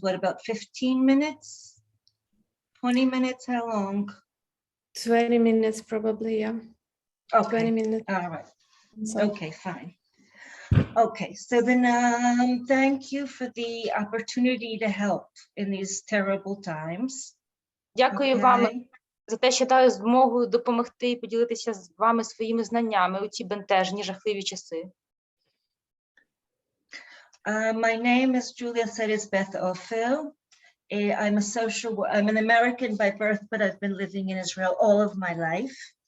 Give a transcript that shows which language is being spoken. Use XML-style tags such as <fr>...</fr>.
<en>What, about 15 minutes? 20 minutes, how long? 20 minutes probably, yeah. Okay. 20 minutes. All right. So, Okay, fine. Okay, so then thank you for the opportunity to help in these terrible times.</en> <uk>Дякую вам за те, що дали змогу допомогти і поділитися з вами своїми знаннями у ці бентежні, жахливі часи.</uk> <en>My name is Julia Beth Offer. I'm an American by birth, but I've been living in Israel all of my life.</en>